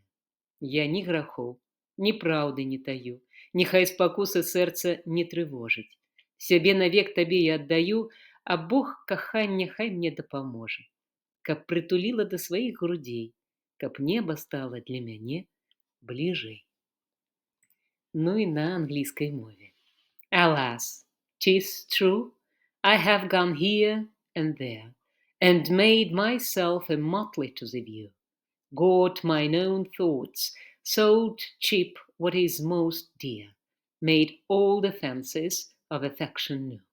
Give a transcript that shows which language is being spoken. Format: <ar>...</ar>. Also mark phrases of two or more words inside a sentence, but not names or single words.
<be>Я ні грахоў, ні праўды не таю, нехай спакусы сэрца не трывожыць. Сябе навек табе я аддаю, а Бог кахання хай мне дапаможа, каб прытуліла да сваіх грудзей, каб неба стала для мяне бліжэй. Ну і на англійскай мове.</be> <en>Alas, 'tis true, I have gone here and there, and made myself a motley to the view, got mine own thoughts, sold cheap what is most dear, made all the fancies of affection new.</en>